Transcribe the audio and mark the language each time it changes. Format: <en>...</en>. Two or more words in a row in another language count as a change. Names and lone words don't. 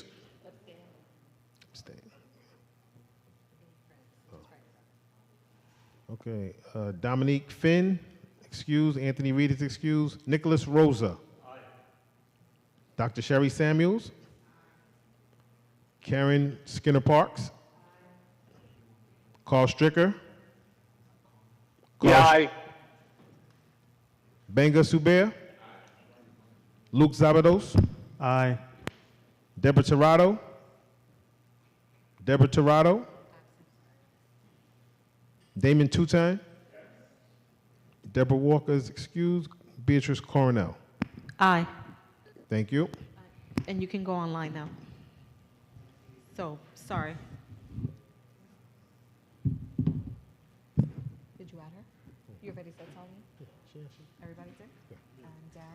<en>Abstain. Oh. Okay. Dominique Finn, excuse. Anthony Reed is excused. Nicholas Rosa. Aye. Dr. Sherry Samuels. Karen Skinner Parks. Carl Stricker. Aye. Benga Suber. Luke Zabados. Aye. Deborah Tirado. Deborah Tirado. Damon Tutine. Deborah Walker is excused. Beatrice Coronel. Aye. Thank you. And you can go online now. So, sorry. Did you add her? You already said Tony? Everybody's in? And Darren?</en>